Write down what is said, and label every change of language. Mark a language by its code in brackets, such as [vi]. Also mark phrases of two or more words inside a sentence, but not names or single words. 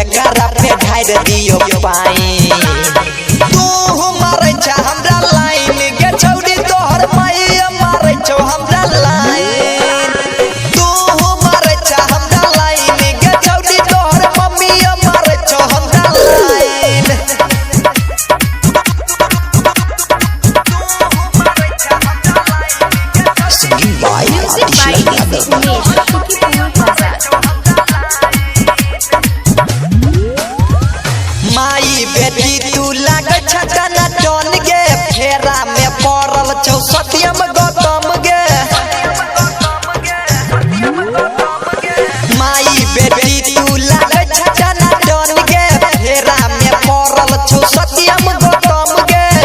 [mai] करा पे ढार दियो पाइन तू मारे छ हमरा लाइन के छौरी तोहर मैया मारे छ हमरा लाइन तू मारे छ हमरा लाइन के छौरी तोहर मम्मी मारे छ हमरा लाइन [en] Singing by Music by Ratish DJ Yadav. Umesh, Shukipur Bazaar. [mai] माई बेटी तू लागै छ तना टन गे फेरा में पड़ल छौ सत्यम गौतम गे माई बेटी तू लागै छ तना टन गे फेरा में पड़ल छौ सत्यम गौतम गे